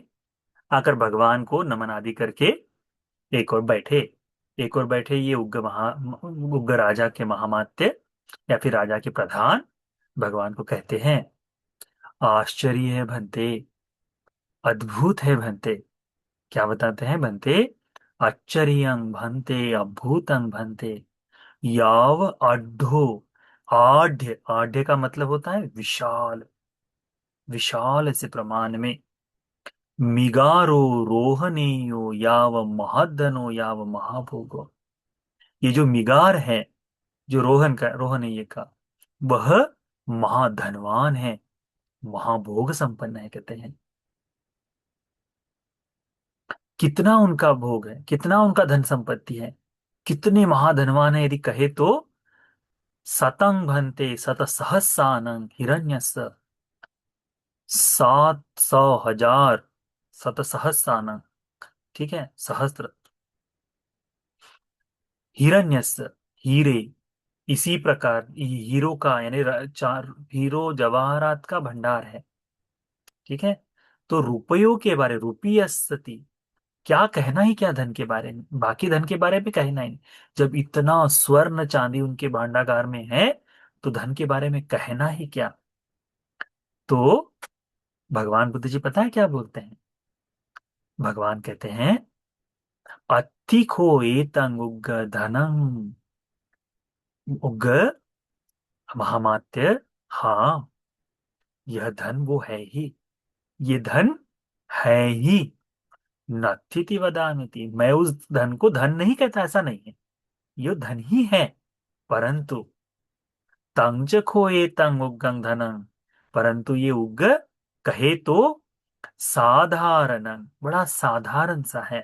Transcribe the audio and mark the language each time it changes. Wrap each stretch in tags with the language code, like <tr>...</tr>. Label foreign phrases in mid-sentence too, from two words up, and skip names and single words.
<hi>आकर भगवान को नमन आदि करके एक और बैठे। एक और बैठे ये उग्र राजा के महामात्य या फिर राजा के प्रधान भगवान को कहते हैं, आश्चर्य है भंते, अद्भुत है भंते। क्या बताते हैं भंते?</hi> <pi>आश्चर्यं भंते अद्भुतं भंते याव आढ़ो।</pi> <hi>आढ़, आढ़ का मतलब होता है विशाल, विशाल से प्रमाण में।</hi> <pi>मिगारो रोहनेयो याव महदनो याव महाभोगो।</pi> <hi>ये जो मिगार है, जो रोहनेय का, वह महाधनवान है, महाभोग संपन्न है, कहते हैं। कितना उनका भोग है, कितना उनका धन संपत्ति है, कितने महाधनवान है यदि कहे तो,</hi> <pi>सतं भंते शत सहस्रानंग हिरण्यस्य। 700,000 शत सहस्रानंग,</pi> <hi>ठीक है, सहस्त्र। हिरण्यस्य, हीरे। इसी प्रकार हीरो का यानी चार हीरो जवाहरात का भंडार है, ठीक है। तो रुपयों के बारे, रुपीयस्ति, क्या कहना ही क्या धन के बारे में, बाकी धन के बारे में कहना ही नहीं। जब इतना स्वर्ण चांदी उनके भांडागार में है तो धन के बारे में कहना ही क्या। तो भगवान बुद्ध जी पता है क्या बोलते हैं? भगवान कहते हैं,</hi> <pi>अत्थिको एतं उग्र धनम।</pi> <hi>उग्र महामात्य, हाँ, यह धन वो है ही, ये धन है ही।</hi> <pi>नत्थिति वदामिति,</pi> <hi>मैं उस धन को धन नहीं कहता, ऐसा नहीं है, ये धन ही है। परंतु</hi> <pi>तंग च खोए तंग उग्गं धनंग,</pi> <hi>परंतु ये उग्र कहे तो साधारण, बड़ा साधारण सा है।</hi>